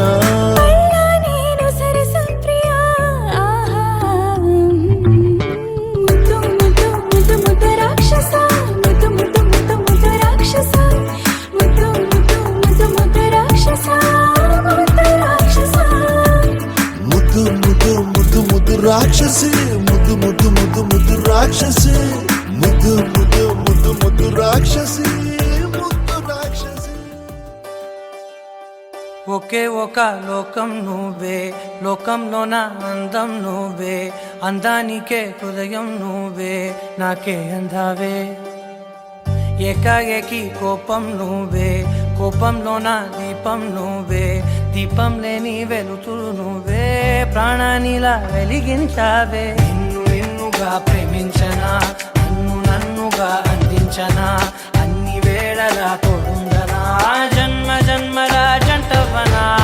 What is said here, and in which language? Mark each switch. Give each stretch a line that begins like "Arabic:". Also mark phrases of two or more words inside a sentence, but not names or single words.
Kannada: ಅಲ್ಲ ನೀನು ಸರಸಪ್ರಿಯ ಮುದ್ದು ಮುದ್ದು ಮುದ್ದು ಮುದ್ದು ರಾಕ್ಷಸ ಮುದ್ದು ಮುದ್ದು ಮುದ್ದು ಮುದ್ದು ರಾಕ್ಷಸ ಮುದ್ದು ಮುದ್ದು ಮುದ್ದು ಮುದ್ದು ರಾಕ್ಷಸ ಮುದ್ದು ರಾಕ್ಷಸ ಮುದ್ದು ಮುದ್ದು ಮುದ್ದು ಮುದ್ದು ರಾಕ್ಷಸಿ ಮುದ್ದು ಮುದ್ದು ಮುದ್ದು ಮುದ್ದು ರಾಕ್ಷಸಿ ಮುದ್ದು ಮುದ್ದು ಮುದ್ದು ಮುದ್ದು
Telugu: రాక్షసి ముద్దు రాక్షసి ఒకే ఒక లోకం నువ్వే లోకంలోన అందం నువ్వే అందానికే హృదయం నువ్వే నాకే అందావే ఏకాఏకి కోపం నువ్వే కోపంలోన దీపం నువ్వే దీపం లేని వెలుతురు నువ్వే ప్రాణానిలా వెలిగించావే నిన్ను నిన్నుగా ప్రేమించనా నన్ను నన్నుగా అందించనా అన్ని వేళలా తోడుందనా జన్మ జన్మల జంటవనా